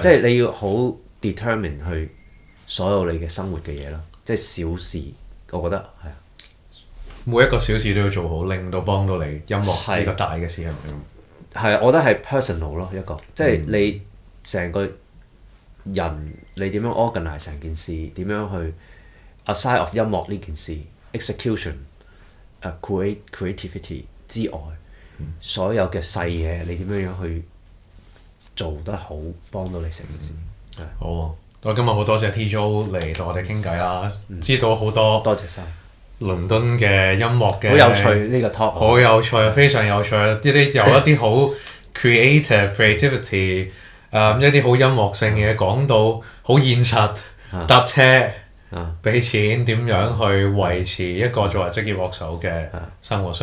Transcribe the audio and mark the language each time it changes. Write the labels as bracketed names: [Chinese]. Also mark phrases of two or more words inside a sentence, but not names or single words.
[Cantonese] 即係你要好 determine 去所有你嘅生活嘅嘢啦，即係小事，我覺得係啊。每一個小事都要做好，令到幫到你音樂呢個大嘅事係咪？係啊，我覺得係 personal 咯，一個即係你成個人你點樣 organize 成件事，點樣去 [English] aside of [Cantonese] 音樂呢件事 [English] execution creativity [Cantonese] 之外，所有嘅細嘢你點樣去做得好，幫到你成件事。好啊，我今日好多謝 T.Jo 嚟同我哋傾偈啦，知道好多多謝晒，倫敦嘅音樂嘅好有趣呢個 talk，好有趣，非常有趣。由一啲好 creativity，一啲好音樂性嘅嘢講到好現實，搭車俾錢點樣去維持一個作為職業樂手嘅生活。